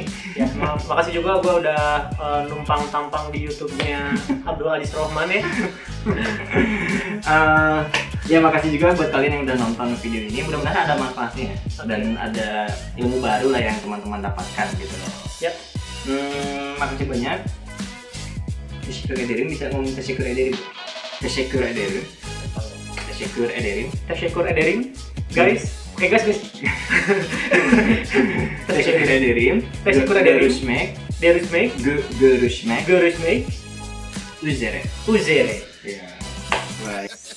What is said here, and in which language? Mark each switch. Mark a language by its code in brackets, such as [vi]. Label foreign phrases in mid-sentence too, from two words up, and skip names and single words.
[id] Ya, makasih juga gue udah numpang tampang di YouTube-nya Abdul Aziz Rohman ya. Ya makasih juga buat kalian yang udah nonton video ini. Mudah-mudahan ada manfaatnya dan ada ilmu baru lah yang teman-teman dapatkan gitu loh. Yap. Makasih banyak. [tr] Teşekkür ederim. [id] Bisa ngomong [tr] teşekkür ederim. Teşekkür ederim. Teşekkür ederim. Teşekkür ederim. [en] Guys. Oke guys. [tr] Teşekkür ederim. Teşekkür ederim. Görüşmek üzere. Üzere. [id] Ya. Bye.